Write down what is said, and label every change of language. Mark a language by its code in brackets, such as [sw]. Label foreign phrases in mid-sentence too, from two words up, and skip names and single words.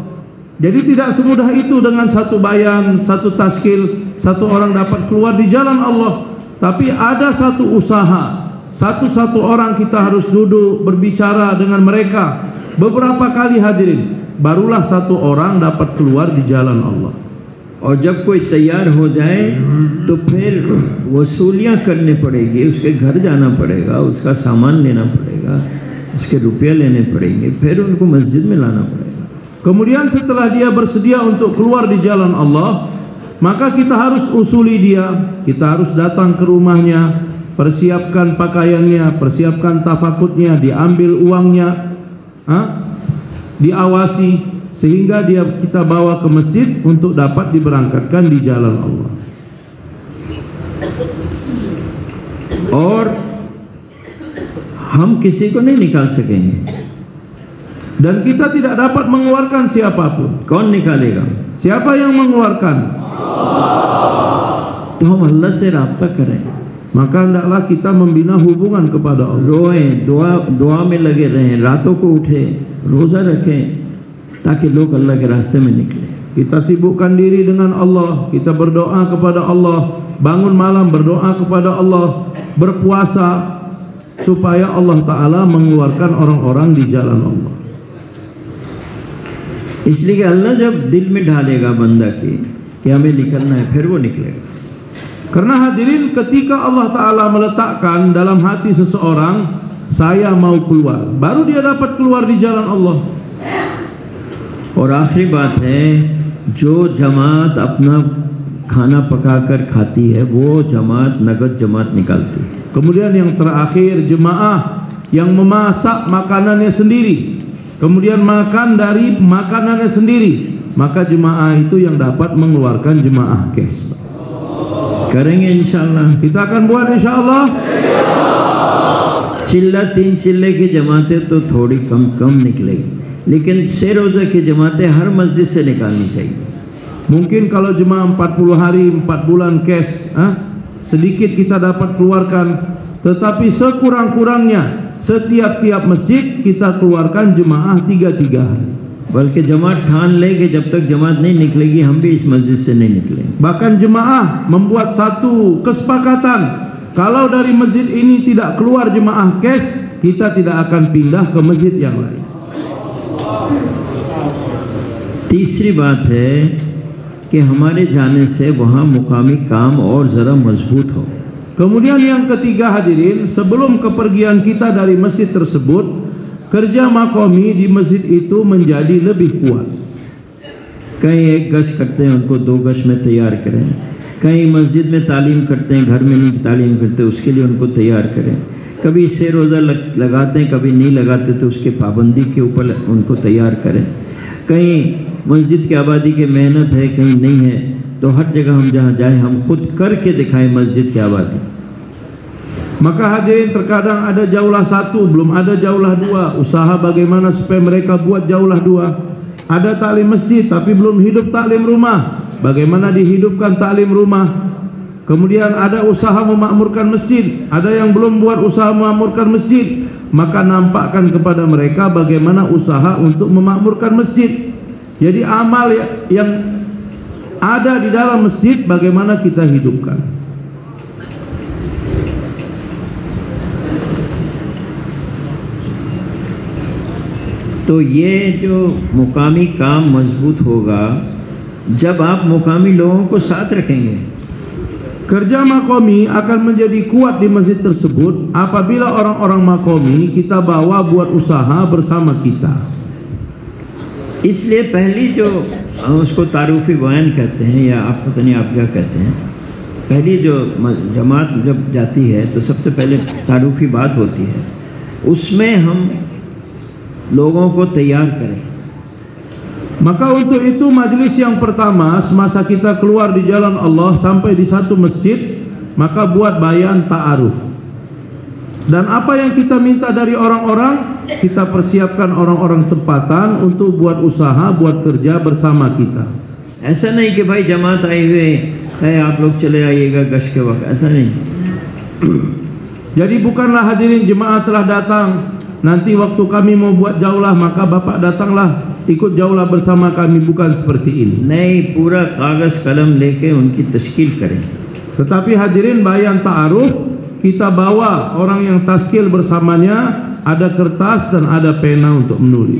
[ms] Jadi tidak semudah itu dengan satu bayan, satu taskil, satu orang dapat keluar di jalan Allah. Tapi ada satu usaha, satu orang kita harus duduk berbicara dengan mereka beberapa kali hadirin, barulah satu orang dapat keluar di jalan Allah. [hi] और जब कोई तैयार हो जाए तो फिर वसूलियाँ करने पड़ेगी, उसके घर जाना पड़ेगा, उसका सामान लेना पड़ेगा, उसके रुपये लेने पड़ेंगे, फिर उनको मस्जिद में लाना पड़ेगा। [ms] Kemudian setelah dia bersedia untuk keluar di jalan Allah, maka kita harus usuli dia, kita harus datang ke rumahnya, persiapkan pakaiannya, persiapkan tafakutnya, diambil uangnya, diawasi, sehingga kita bawa ke masjid untuk dapat diberangkatkan di jalan Allah. [hi] और हम किसी को नहीं निकाल सकेंगे, [ms] dan kita tidak dapat mengeluarkan siapapun. [hi] कौन निकालेगा? [ms] Siapa yang mengeluarkan? [hi] तो हम अल्लाह से राब्ता करें, [ms] maka hendaklah kita membina hubungan kepada Allah. [hi] रोएं, दुआ में लगे रहें, रातों को उठे, रोज़ा रखें, ताकि लोग अल्लाह के रास्ते में निकले। [ms] Kita sibukkan diri dengan Allah, kita berdoa kepada Allah, bangun malam berdoa kepada Allah, berpuasa supaya Allah Ta'ala mengeluarkan orang-orang di jalan Allah. [hi] इसलिए अल्लाह जब दिल में ढालेगा बंदा की कि हमें निकलना है, फिर वो निकलेगा। [ms] Karena hadirin, ketika Allah Ta'ala meletakkan dalam hati seseorang, saya mau keluar, baru dia dapat keluar di jalan Allah. [hi] और आखिरी बात है, जो जमात अपना खाना पकाकर खाती है वो जमात नगद जमात निकालती है। [ms] Kemudian yang terakhir, jemaah yang memasak makanannya sendiri, kemudian makan dari makanannya sendiri, maka jemaah itu yang dapat mengeluarkan jemaah kes. [hi] करेंगे इंशाअल्लाह, [ms] kita akan buat insyaallah। [hi] चिल्ला 3 चिल्ले की जमातें तो थोड़ी कम निकलेगी, लेकिन 6 रोज़ा की जमातें हर मस्जिद से निकालनी चाहिए। [ms] Mungkin kalau jemaah 40 hari 4 bulan kes, sedikit kita dapat keluarkan, tetapi sekurang-kurangnya setiap masjid kita keluarkan jemaah 3 hari. [hi] बल्कि जमात ठान ले कि जब तक जमात नहीं निकलेगी हम भी इस मस्जिद से नहीं निकलेंगे। [ms] Bahkan jemaah membuat satu kesepakatan, kalau dari masjid ini tidak keluar jemaah kes, kita tidak akan pindah ke masjid yang lain. [hi] तीसरी बात है कि हमारे जाने से वहाँ मुकामी काम और ज़रा मजबूत हो। [ms] Kemudian yang ketiga hadirin, sebelum kepergian kita dari masjid tersebut, kerja makomi di masjid itu menjadi lebih kuat. [hi] कहीं 1 गश करते हैं उनको 2 गश में तैयार करें, कहीं मस्जिद में तालीम करते हैं, घर में नहीं तालीम करते, उसके लिए उनको तैयार करें। कभी इससे रोज़ा लगाते हैं, कभी नहीं लगाते, तो उसके पाबंदी के ऊपर उनको तैयार करें। कहीं मस्जिद की आबादी की मेहनत है, कहीं नहीं है, तो हर जगह हम जहाँ जाएं हम खुद करके दिखाएं मस्जिद की आबादी। [ms] Maka hadirin, terkadang ada jauhlah satu, belum ada jauhlah dua. Usaha bagaimana supaya mereka buat jauhlah dua. Ada taklim masjid tapi belum hidup taklim rumah. Bagaimana dihidupkan taklim rumah? Kemudian ada usaha memakmurkan masjid, ada yang belum buat usaha memakmurkan masjid. Maka nampakkan kepada mereka bagaimana usaha untuk memakmurkan masjid. Jadi amal yang ada di dalam masjid bagaimana kita hidupkan. [hi] तो ये जो मुकामी काम मजबूत होगा जब आप मुकामी लोगों को साथ रखेंगे। [ms] Kerja makomi akan menjadi kuat di masjid tersebut apabila orang-orang makomi kita bawa buat usaha bersama kita. [hi] इसलिए पहली जो उसको तारुफी बयान कहते हैं, या आप पता नहीं आप क्या कहते हैं, पहली जो जमात जब जाती है तो सबसे पहले तारुफी बात होती है, उसमें हम लोगों को तैयार करें। [ms] Maka untuk itu majelis yang pertama semasa kita keluar di jalan Allah sampai di satu masjid, maka buat bayan ta'aruf. Dan apa yang kita minta dari orang-orang, kita persiapkan orang-orang tempatan untuk buat usaha, buat kerja bersama kita. [hi] ऐसा नहीं कि भाई जमात आए हुए है आप लोग चले आइएगा गश के वक्त, ऐसा नहीं। [ms] Jadi bukanlah hadirin jemaah telah datang, nanti waktu kami mau buat jauhlah maka bapak datanglah ikut jauhlah bersama kami, bukan seperti ini. [hi] नहीं, पूरा कागज कलम लेके उनकी तश्कील करें। [ms] Tetapi hadirin bayan ta'aruf kita bawa orang yang taskil bersamanya, ada kertas dan ada pena untuk menulis.